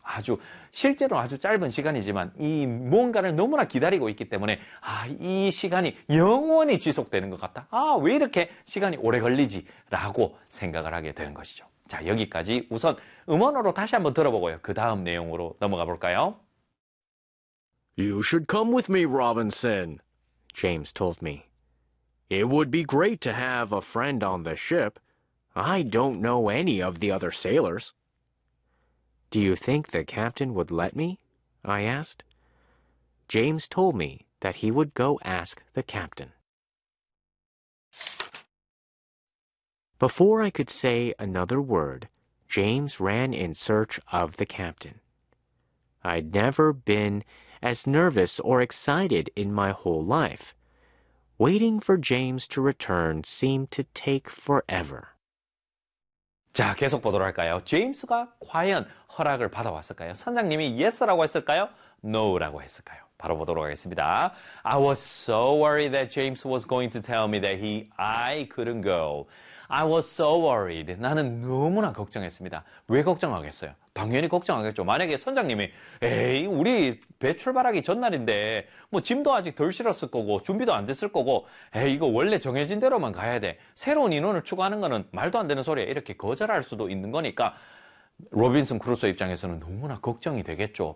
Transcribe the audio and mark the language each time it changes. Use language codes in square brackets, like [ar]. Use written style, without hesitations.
[ko] 아주 실제로 아주 짧은 시간이지만 이 무언가를 너무나 기다리고 있기 때문에 아, 이 시간이 영원히 지속되는 것 같다. 아, 왜 이렇게 시간이 오래 걸리지? 라고 생각을 하게 되는 것이죠. 자, 여기까지 우선 음원으로 다시 한번 들어보고요. 그 다음 내용으로 넘어가 볼까요? [en] You should come with me, Robinson, James told me. It would be great to have a friend on the ship. I don't know any of the other sailors. Do you think the captain would let me? I asked. James told me that he would go ask the captain. Before I could say another word, James ran in search of the captain. I'd never been as nervous or excited in my whole life. Waiting for James to return seemed to take forever. [ko] 자, 계속 보도록 할까요? 제임스가 과연 허락을 받아왔을까요? 선장님이 yes라고 했을까요? no라고 했을까요? 바로 보도록 하겠습니다. [en] I was so worried that James was going to tell me that I couldn't go. I was so worried. [ko] 나는 너무나 걱정했습니다. 왜 걱정하겠어요? 당연히 걱정하겠죠. 만약에 선장님이 에이, 우리 배 출발하기 전날인데 뭐 짐도 아직 덜 실었을 거고 준비도 안 됐을 거고 에이, 이거 원래 정해진 대로만 가야 돼. 새로운 인원을 추가하는 거는 말도 안 되는 소리야. 이렇게 거절할 수도 있는 거니까 로빈슨 크루소 입장에서는 너무나 걱정이 되겠죠.